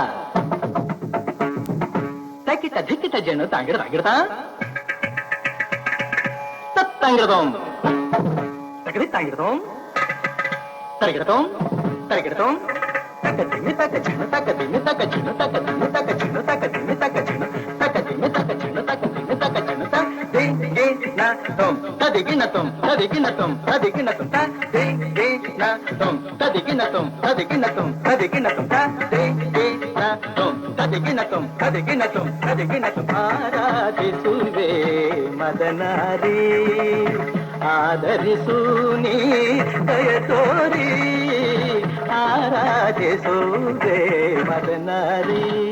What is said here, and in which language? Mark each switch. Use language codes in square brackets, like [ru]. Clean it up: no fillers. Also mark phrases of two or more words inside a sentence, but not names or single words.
[kn] ತಕಿಟ ಧಿಕಿಟ ಝಣು ತಾಂಗಿಡ ತಾಂಗಿಡತ ತತ್ತಂಗಿಡದೋಂ ತಕದಿ ತಾಂಗಿಡದೋಂ ತರಗಿಡತೋಂ ತರಗಿಡತೋಂ ತಕ ತಿಮ್ಮಿ ತಕ ಚಿಣ್ಣು ತಕ ತಿಮ್ಮಿ ತಕ ಚಿಣ್ಣು ತಕ ತಿಮ್ಮಿ ತಕ ಚಿಣ್ಣು ತಕ ತಿಮ್ಮಿ ತಕ ಚಿಣ್ಣು ತಕ ತಿಮ್ಮಿ ತಕ ಚಿಣ್ಣು ತಕ ತಿಮ್ಮಿ ತಕ ಚಿಣ್ಣು ತ ದೇ ದೇ ನ ತೊಂ ತದಿಗಿನ ತೊಂ ತದಿಗಿನ ತೊಂ ತದಿಗಿನ ತೊಂ ತ ದೇ ದೇ ನ ತೊಂ ತದಿಗಿನ ತೊಂ ತದಿಗಿನ ತೊಂ ತದಿಗಿನ ತೊಂ ತ ದೇ ದೇ ನ ತೊಂ ತದಿಗಿನ ತೊಂ ತದಿಗಿನ ತೊಂ ತದಿಗಿನ ತೊಂ ಆರಾಧಿಸುವೆ ಮದನಾರಿ ಆದರಿಸು ನೀ ದಯ ತೋರಿ ಆರಾಧಿಸುವೆ ಮದನಾರಿ.